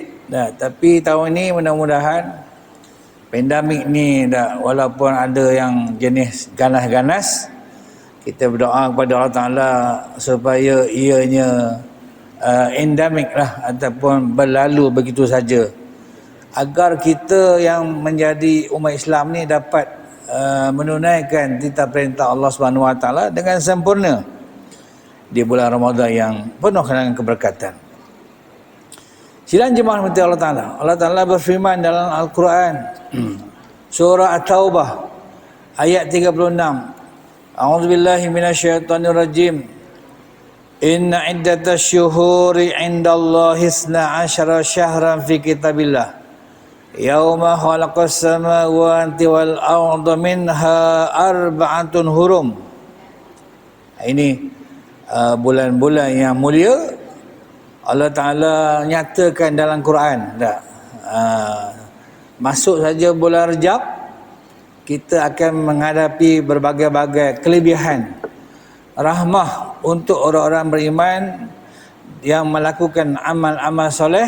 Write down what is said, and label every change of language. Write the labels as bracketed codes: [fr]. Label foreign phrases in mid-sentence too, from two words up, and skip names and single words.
[ms] Tapi tahun ini mudah-mudahan pandemik ni dah, walaupun ada yang jenis ganas-ganas, kita berdoa kepada Allah Ta'ala supaya ianya endemik lah, ataupun berlalu begitu saja, agar kita yang menjadi umat Islam ni dapat menunaikan titah perintah Allah [ar] سبحانه وتعالى [ms] dengan sempurna di bulan Ramadan yang penuh dengan keberkatan. Sidang jemaah rahmati Allah Ta'ala, Allah Ta'ala berfirman dalam Al-Quran, surah At-Taubah ayat 36, [ar] أعوذ بالله من الشيطان الرجيم، إن عدة الشهور عند الله 12 شهرا في كتاب الله يوم خلق السماوات والأرض منها أربعة حرم. [ms] Ini bulan-bulan yang mulia Allah Ta'ala nyatakan dalam Quran. Masuk saja bulan Rejab, kita akan menghadapi berbagai-bagai kelebihan rahmah untuk orang-orang beriman yang melakukan amal-amal soleh.